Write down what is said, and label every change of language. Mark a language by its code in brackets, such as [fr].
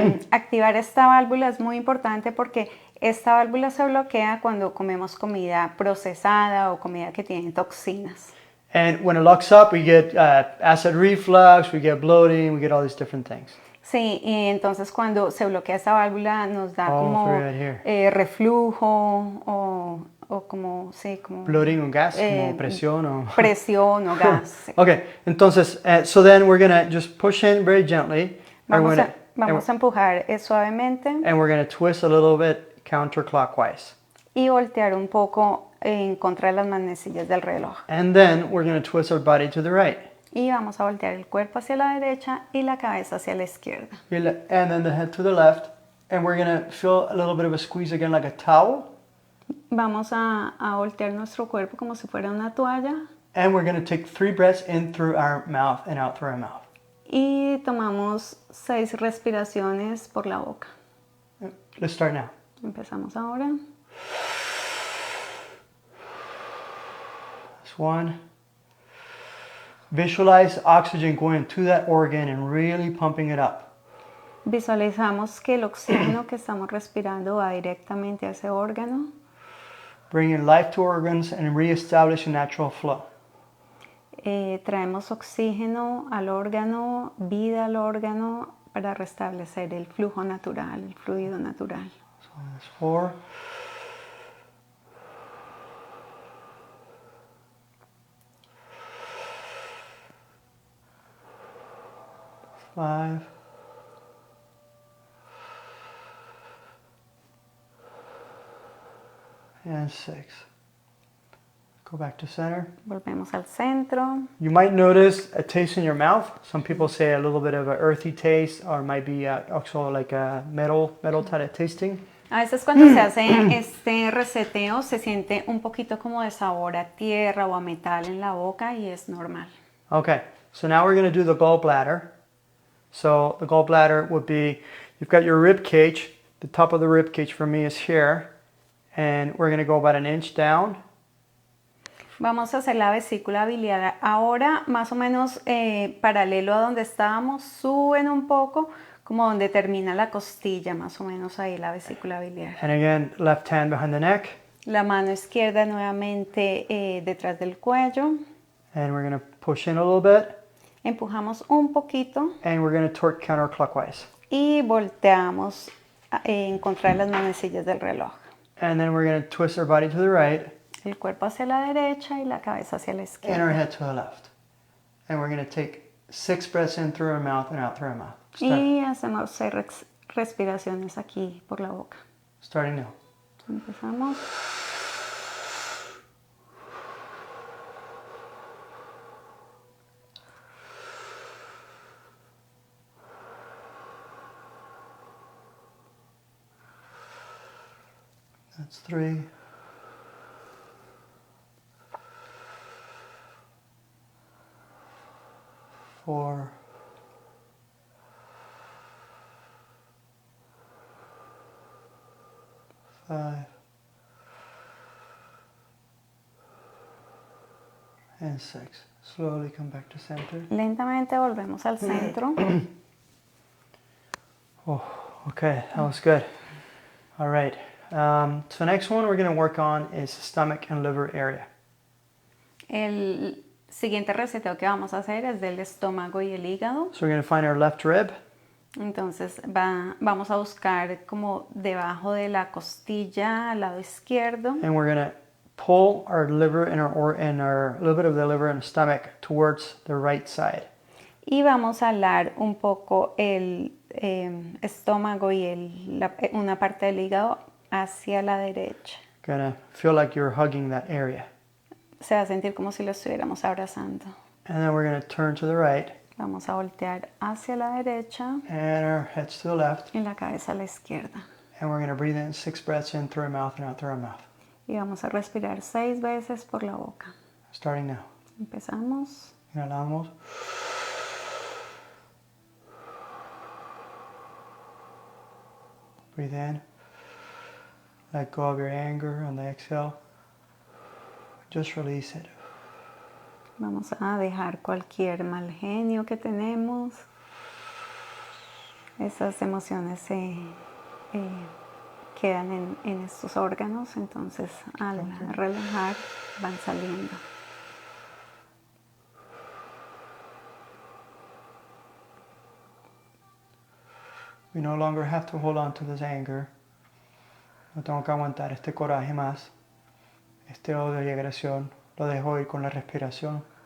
[es] Activar esta válvula es muy importante porque esta válvula se bloquea cuando comemos comida procesada o comida que tiene toxinas. [en] And when it locks up, we get acid reflux, we get bloating, we get all these different things. [es] Sí, y entonces cuando se bloquea esa válvula nos da como [en] through right here. [es] reflujo o como, sí, como Bloating o gas, como presión o... presión o gas. [en] Okay, entonces, so then we're gonna just push in very gently. [es] Vamos a empujar suavemente [en] and we're gonna twist a little bit counterclockwise. [es] y voltear un poco en contra de las manecillas del reloj. [en] And then we're gonna twist our body to the right. [es] Y vamos a voltear el cuerpo hacia la derecha y la cabeza hacia la izquierda. [en] And then the head to the left. And we're gonna feel a little bit of a squeeze again like a towel. [es] Vamos a voltear nuestro cuerpo como si fuera una toalla. [en] And we're gonna take 3 breaths in through our mouth and out through our mouth. [es] Y tomamos 6 respiraciones por la boca. [en] Let's start now. [es] Empezamos ahora. [en] That's 1. Visualize oxygen going to that organ and really pumping it up. [es] Visualizamos que el oxígeno que estamos respirando va directamente a ese órgano. [en] Bringing life to organs and reestablish a natural flow. [es] Traemos oxígeno al órgano, vida al órgano para restablecer el flujo natural, el fluido natural. [en] So that's 4. Five. And 6. Go back to center. [es] Volvemos al centro. [en] You might notice a taste in your mouth. Some people say a little bit of an earthy taste, or it might be also like a metal type of tasting. [es] A veces cuando se hace este reseteo se siente un poquito como de sabor a tierra o a metal en la boca y es normal. [en] Okay, so now we're going to do the gallbladder. So the gallbladder would be, you've got your rib cage. The top of the rib cage for me is here. And we're going to go about an inch down. [es] Vamos a hacer la vesícula biliar ahora, más o menos paralelo a donde estábamos. Suben un poco, como donde termina la costilla, más o menos ahí la vesícula biliar. [en] And again, left hand behind the neck. [es] La mano izquierda nuevamente detrás del cuello. [en] And we're going to push in a little bit. [es] Empujamos un poquito. [en] And we're going to torque counterclockwise. [es] Y volteamos en contra de las manecillas del reloj. [en] And then we're going to twist our body to the right. [es] El cuerpo hacia la derecha y la cabeza hacia la [en] And [es] izquierda. [en] our head to the left. And we're going to take 6 breaths in through our mouth and out through our mouth. [es] Y hacemos 6 respiraciones aquí por la boca. [en] Starting now. [es] Empezamos. [en] That's 3. 4. 5. And 6. Slowly come back to center. [es] Lentamente volvemos al centro. [en] Oh, okay, that was good. All right. So next one we're going to work on is stomach and liver area. [es] El siguiente reseteo que vamos a hacer es del estómago y el hígado. [en] So we're going to find our left rib. [es] Entonces vamos a buscar como debajo de la costilla al lado izquierdo. [en] And we're going to pull our liver and our little bit of the liver and stomach towards the right side. [es] Y vamos a alar un poco el estómago y una parte del hígado hacia la derecha. [en] Gonna feel like you're hugging that area. [es] Se va a sentir como si lo estuviéramos abrazando. [en] And then we're going to turn to the right. [es] Vamos a voltear hacia la derecha. [en] And our heads to the left. [es] Y la cabeza a la izquierda. [en] And we're going to breathe in 6 breaths in through our mouth and out through our mouth. [es] Y vamos a respirar 6 veces por la boca. [en] Starting now. [es] Empezamos. Inhalamos. [en] Breathe in. Let go of your anger on the exhale. Just release it. [es] Vamos a dejar cualquier mal genio que tenemos. Esas emociones se quedan en estos órganos, entonces al relajar van saliendo. [en] We no longer have to hold on to this anger. [es] No tengo que aguantar este coraje más. Este odio y agresión. Lo dejo ir con la respiración.